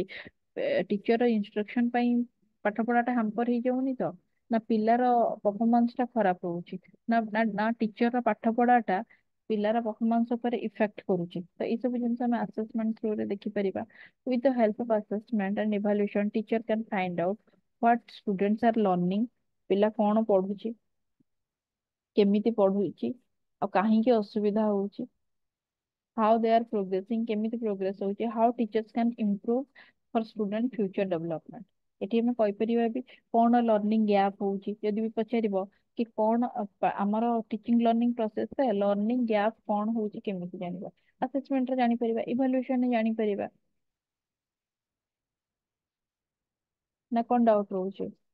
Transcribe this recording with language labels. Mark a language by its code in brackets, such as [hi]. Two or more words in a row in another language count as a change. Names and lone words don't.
[en] teacher instruction [or] ପାଇଁ ପାଠ ପଢାଟା ହାମ୍ପର ହେଇଯାଉନି ତ, ନା ପିଲାର ପରଫରମାନ୍ସ ଟା ଖରାପ ହଉଛି, ନା ଟିଚର ର ପାଠ ପଢାଟା ପିଲାର ପରଫର୍ମାନ୍ସ ଉପରେ ଇଫେକ୍ଟ କରୁଛି। ତ ଏଇ ସବୁ ଜିନିଷ ଆମେ ଆସେସମେଣ୍ଟ ଥ୍ରୁରେ ଦେଖିପାରିବା। [en] with the help of assessment and evaluation teacher can find out what students are learning, [or] ପିଲା କଣ ପଢୁଛି, କେମିତି ପଢୁଛି, ଆଉ କାହିଁକି ଅସୁବିଧା ହଉଛି, [en] how they are progressing, [or] କେମିତି ପ୍ରୋଗ୍ରେସ ହଉଛି, [en] how teachers can improve for student future development। [or] ଏଠି ଆମେ କହିପାରିବା ବି କଣ [en] learning gap [or] ହଉଛି, ଯଦି ବି ପଚାରିବ କି କଣ ଆମର [en] teaching learning [or] ପ୍ରୋସେସରେ [en] learning gap [or] କଣ ହଉଛି କେମିତି ଜାଣିବା, ଆସେସମେଣ୍ଟରେ ଜାଣିପାରିବା, ଇଭାଲୁଏସନରେ ଜାଣିପାରିବା। ନା କଣ ଡାଉଟ ରହୁଛି?